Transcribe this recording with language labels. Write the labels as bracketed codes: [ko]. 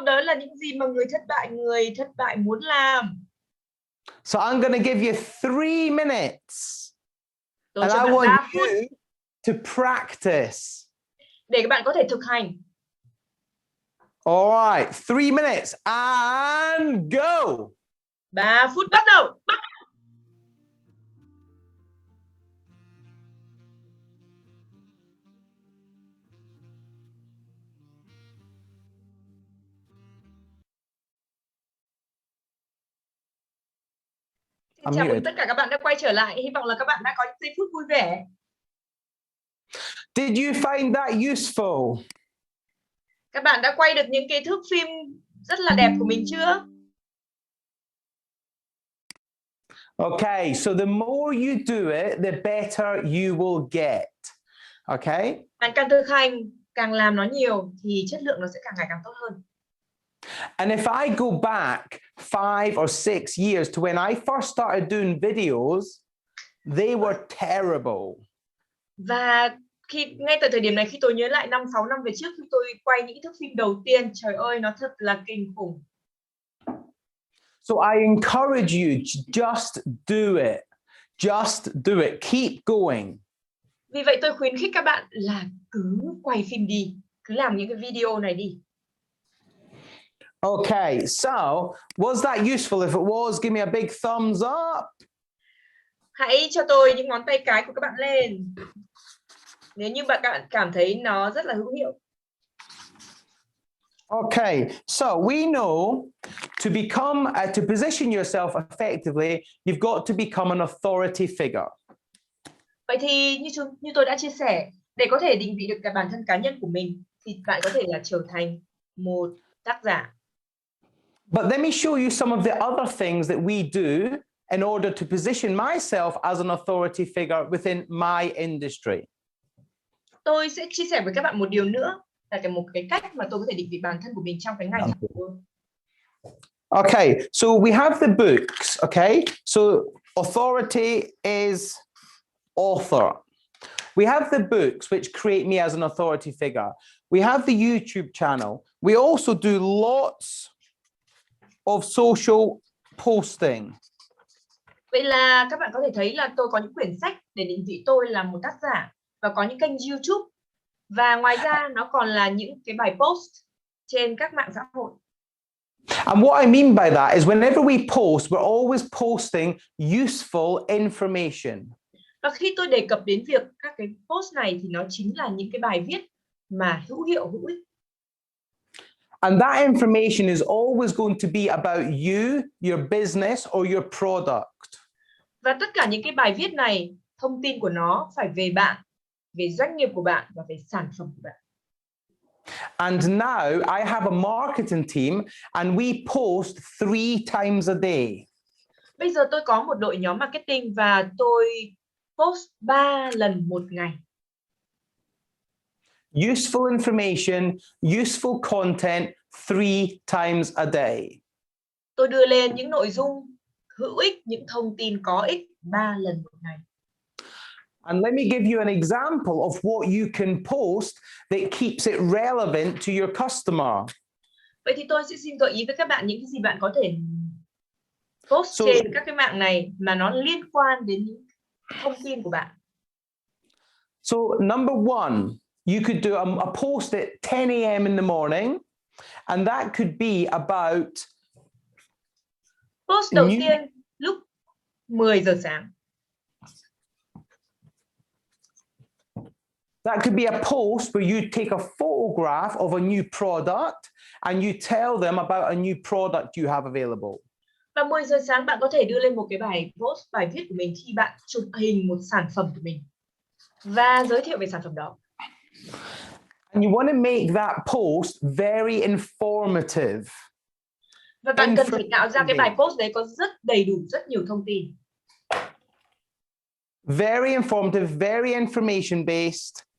[vi] Đó là những gì mà người thất bại muốn làm. [en] So I'm going to give you 3 minutes. [vi] Tôi [en] And [vi] cho bạn [en] want [vi] 3 phút [en] you to practice. [vi] để các bạn có thể thực hành. [en] All right, 3 minutes and go. [vi] 3 phút bắt đầu. Chào mừng tất cả các bạn đã quay trở lại. Hy vọng là các bạn đã có những giây phút vui vẻ. [en] Did you find that useful? [vi] Các bạn đã quay được những cái thước phim rất là đẹp của mình chưa? [en] Okay, so the more you do it, the better you will get. Okay? [vi] Bạn càng thực hành, càng làm nó nhiều thì chất lượng nó sẽ càng ngày càng tốt hơn. [en] And if I go back 5 or 6 years to when I first started doing videos, they were terrible. [vi] Và ngay từ thời điểm này, khi tôi nhớ lại 5-6 năm về trước khi tôi quay những thước phim đầu tiên, trời ơi, nó thật là kinh khủng. [en] So I encourage you, just do it. Just do it. Keep going. [vi] Vì vậy tôi khuyến khích các bạn là cứ quay phim đi, cứ làm những cái video này đi. [en] Okay, so was that useful? If it was, give me a big thumbs up. [vi] Hãy cho tôi những ngón tay cái của các bạn lên. Nếu như bạn cảm thấy nó rất là hữu hiệu. [en] Okay, so we know to position yourself effectively, you've got to become an authority figure. [vi] Vậy thì như tôi đã chia sẻ, để có thể định vị được cái bản thân cá nhân của mình thì bạn có thể là trở thành một tác giả. [en] But let me show you some of the other things that we do in order to position myself as an authority figure within my industry. [vi] Tôi sẽ chia sẻ với các bạn một điều nữa là một cái cách mà tôi có thể định vị bản thân của mình trong cái ngành của tôi. [en] Okay, so we have the books, okay? So authority is author. We have the books which create me as an authority figure. We have the YouTube channel. We also do lots of social posting. [vi] Vậy là các bạn có thể thấy là tôi có những quyển sách để định vị tôi là một tác giả và có những kênh YouTube. Và ngoài ra nó còn là những cái bài post trên các mạng xã hội. [en] And what I mean by that is whenever we post, we're always posting useful information. [vi] Và khi tôi đề cập đến việc các cái post này thì nó chính là những cái bài viết mà hữu hiệu, hữu ích. [en] And that information is always going to be about you, your business, or your product. [vi] Và tất cả những cái bài viết này, thông tin của nó phải về bạn, về doanh nghiệp của bạn và về sản phẩm của bạn. [en] And now I have a marketing team and we post 3 times a day. [vi] Bây giờ tôi có một đội nhóm marketing và tôi post 3 lần một ngày. [en] Useful information, useful content 3 times a day. [vi] Tôi đưa lên những nội dung hữu ích, những thông tin có ích 3 lần một ngày. [en] And let me give you an example of what you can post that keeps it relevant to your customer. [vi] Vậy thì tôi sẽ xin gợi ý với các bạn những cái gì bạn có thể post trên các cái mạng này mà nó liên quan đến những thông tin của bạn. [en] So number 1, you could do a post at 10 a.m. in the morning, and that could be about [vi] post đầu tiên lúc 10 giờ sáng. [en] That could be a post where you take a photograph of a new product and you tell them about a new product you have available. [vi] Và 10 giờ sáng bạn có thể đưa lên một cái bài post, bài viết của mình khi bạn chụp hình một sản phẩm của mình và giới thiệu về sản phẩm đó. [en] And you want to make that post very informative. [vi] Và bạn cần phải tạo ra cái bài post đấy có rất đầy đủ, rất nhiều thông tin. [en] Very informative, very information based.